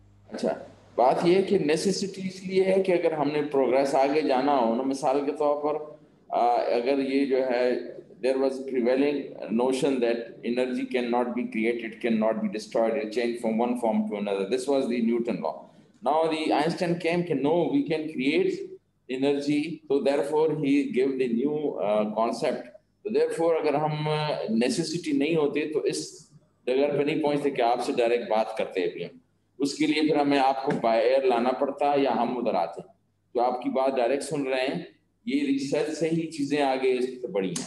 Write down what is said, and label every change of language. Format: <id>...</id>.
<ur>اچھا بات یہ ہے کہ نیسیسٹی اس لیے ہے کہ اگر ہم نے پروگریس آگے جانا ہو نا, مثال کے طور پر اگر یہ جو ہے</ur> <en>there was prevailing notion that energy cannot be created, cannot be destroyed, it changed from one form to another. This was the Newton law. Now the Einstein came that no, we can create energy, so therefore he gave the new concept. So therefore</en> <ur>اگر ہم necessity نہیں ہوتے تو اس جگہ پہ نہیں پہنچتے کہ آپ سے ڈائریکٹ بات کرتے ہیں بھی ہم, اس کے لیے پھر ہمیں آپ کو باہر لانا پڑتا یا ہم ادھر آتے. جو آپ کی بات ڈائریکٹ سن رہے ہیں, یہ ریسرچ سے ہی چیزیں آگے بڑھی ہیں.</ur>